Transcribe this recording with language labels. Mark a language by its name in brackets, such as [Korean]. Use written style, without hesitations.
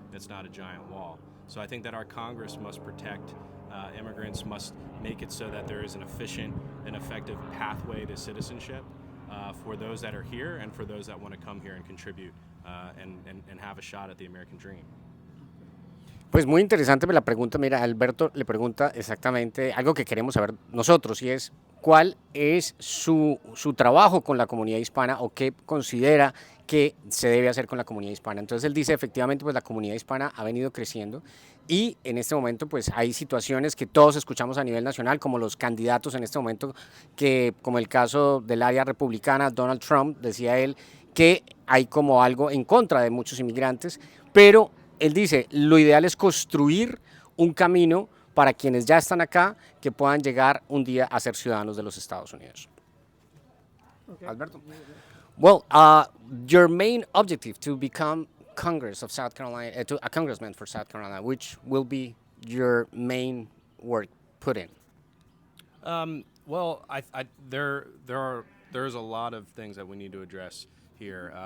[English] It's not a giant wall. So I think that our Congress must protect immigrants, must make it so that there is an efficient and effective pathway to citizenship for those that are here and for those that want to come here and contribute and have a shot at the American dream. [Spanish] Pues muy interesante la pregunta. Mira, Alberto le pregunta exactamente algo que queremos saber nosotros y es cuál es su trabajo con la comunidad hispana o qué considera que se debe hacer con la comunidad hispana. Entonces él dice efectivamente pues la comunidad hispana ha venido creciendo y en este momento pues hay situaciones que todos escuchamos a nivel nacional como los candidatos en este momento que como el caso del área republicana Donald Trump, decía él que hay como algo en contra de muchos inmigrantes, pero él dice, lo ideal es construir un camino para quienes ya están acá que puedan llegar un día a ser ciudadanos de los Estados Unidos. [English] Okay. Alberto. Well, your main objective to become Congress of South Carolina, to a congressman for South Carolina, which will be your main work put in? Well, there's a lot of things that we need to address here.